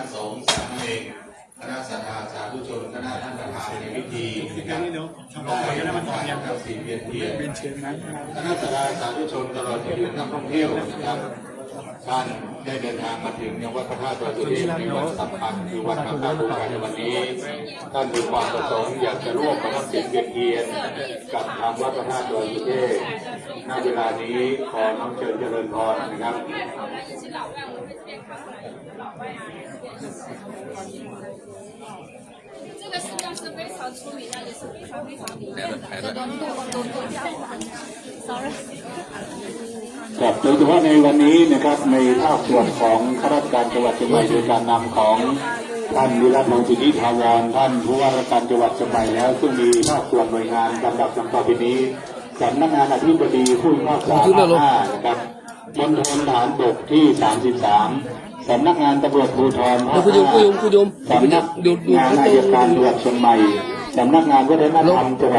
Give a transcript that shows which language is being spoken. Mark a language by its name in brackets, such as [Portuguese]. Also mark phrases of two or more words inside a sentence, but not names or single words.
[Thai] สงฆ์สามเณรคณะศรัทธาสาธุชนคณะท่านประธานในพิธีนะครับได้ทำการรับศีลเป็นเทียนคณะศรัทธาสาธุชนตลอดจนถึงนักท่องเที่ยวนะครับท่านได้เดินทางมาถึงยังวัดพระธาตุดอยสุเทพในวันสำคัญคือวันมาฆบูชาในวันนี้ท่านมีความประสงค์อยากจะร่วมประทับศีลเป็นเทียนกับทางวัดพระธาตุดอยสุเทพณเวลานี้ขอน้อมเชิญเจริญพรนะครับ [Chinese] 这个石像是非常出名的，也是非常灵验的。这个多教，sorry。 [Thai] ครับโดยเฉพาะในวันนี้นะครับในภาคส่วนของข้าราชการจังหวัดเชียงใหม่โดยการนำของท่านวิรัตน์ มงคลนิถาวรท่านผู้ว่าราชการจังหวัดเชียงใหม่แล้วซึ่งมีภาคส่วนหน่วยงานลำดับดังต่อไปนี้สำนักงานอธิบดี ผู้พิพากษาภาค 5นะครับมณฑลทหารบกที่ 33สำนักงานตำรวจภูธรภาค 5สำนักงานอัยการจังหวัดเชียงใหม่สำนักงานวัฒนธรรมจังหวัด